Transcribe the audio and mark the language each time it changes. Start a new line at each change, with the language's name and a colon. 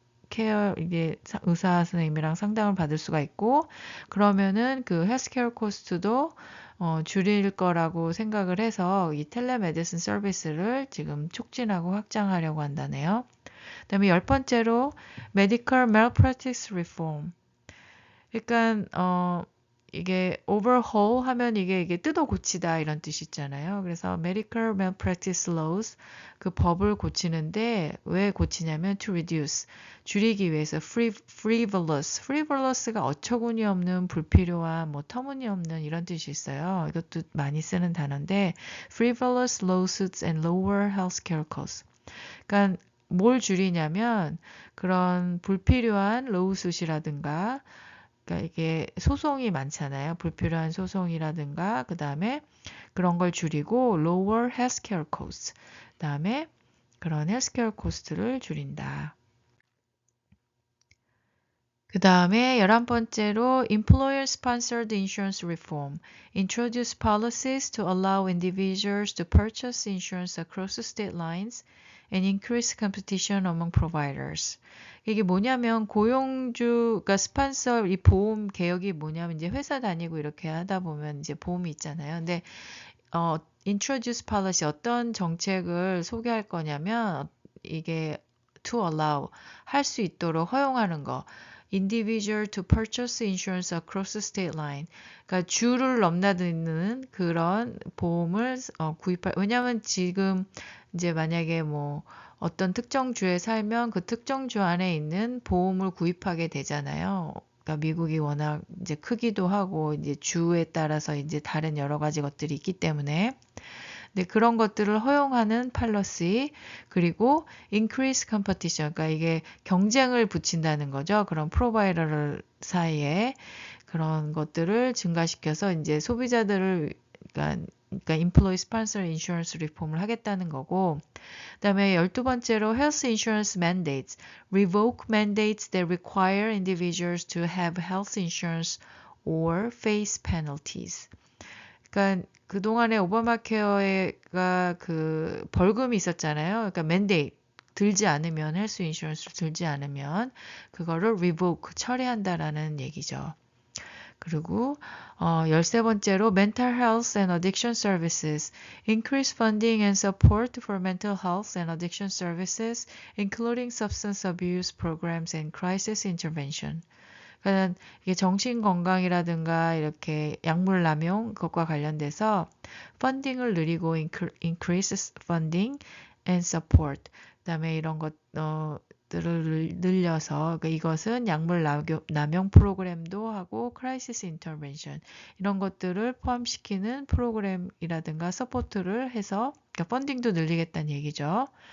Korean: 케어 이게 의사 선생님이랑 상담을 받을 수가 있고 그러면은 그 헬스케어 코스트도 줄일 거라고 생각을 해서 이 텔레메디슨 서비스를 지금 촉진하고 확장하려고 한다네요. 그다음에 10번째로
English: Medical Malpractice Reform.
Korean: 그러니까 이게 overhaul 하면 이게 뜯어 고치다 이런 뜻이 있잖아요. 그래서
English: medical malpractice laws
Korean: 그 법을 고치는데 왜 고치냐면
English: to reduce
Korean: 줄이기 위해서 frivolous가 어처구니 없는 불필요한 뭐 터무니없는 이런 뜻이 있어요. 이것도 많이 쓰는 단어인데
English: frivolous lawsuits and lower healthcare costs.
Korean: 그러니까 뭘 줄이냐면 그런 불필요한 로우숫이라든가 그러니까 이게 소송이 많잖아요. 불필요한 소송이라든가 그다음에 그런 걸 줄이고
English: lower healthcare costs.
Korean: 그다음에 그런 healthcare cost를 줄인다. 그다음에 11번째로
English: employer sponsored insurance reform. Introduce policies to allow individuals to purchase insurance across state lines and increase competition among providers.
Korean: 이게 뭐냐면 고용주가 스폰서 이 보험 개혁이 뭐냐면 이제 회사 다니고 이렇게 하다 보면 이제 보험이 있잖아요. 근데
English: introduce policy
Korean: 어떤 정책을 소개할 거냐면 이게
English: to allow
Korean: 할 수 있도록 허용하는 거.
English: individual to purchase insurance across state line.
Korean: 그러니까 주를 넘나드는 그런 보험을 구입할 왜냐하면 지금 이제 만약에 뭐 어떤 특정 주에 살면 그 특정 주 안에 있는 보험을 구입하게 되잖아요. 그러니까 미국이 워낙 이제 크기도 하고 이제 주에 따라서 이제 다른 여러 가지 것들이 있기 때문에 네, 그런 것들을 허용하는 팔러시 그리고
English: increase competition
Korean: 그러니까 이게 경쟁을 붙인다는 거죠. 그런 프로바이더 사이에 그런 것들을 증가시켜서 이제 소비자들을 그러니까
English: employee sponsor insurance reform을
Korean: 하겠다는 거고 그다음에 12번째로
English: health insurance mandates revoke mandates that require individuals to have health insurance or face penalties.
Korean: 그러니까 그동안에 오바마 케어가 그 벌금이 있었잖아요. 그러니까 맨데이트 들지 않으면 헬스 인슈런스를 들지 않으면 그거를 revoke 철회한다라는 얘기죠. 그리고 13번째로
English: mental health and addiction services increase funding and support for mental health and addiction services including substance abuse programs and crisis intervention.
Korean: 그러니까 이게 정신 건강이라든가 이렇게 약물 남용 그것과 관련돼서 펀딩을 늘리고
English: increase funding and support
Korean: 그다음에 이런 것들을 늘려서 그러니까 이것은 약물 남용 프로그램도 하고
English: crisis intervention
Korean: 이런 것들을 포함시키는 프로그램이라든가 서포트를 해서 그러니까 펀딩도 늘리겠다는 얘기죠.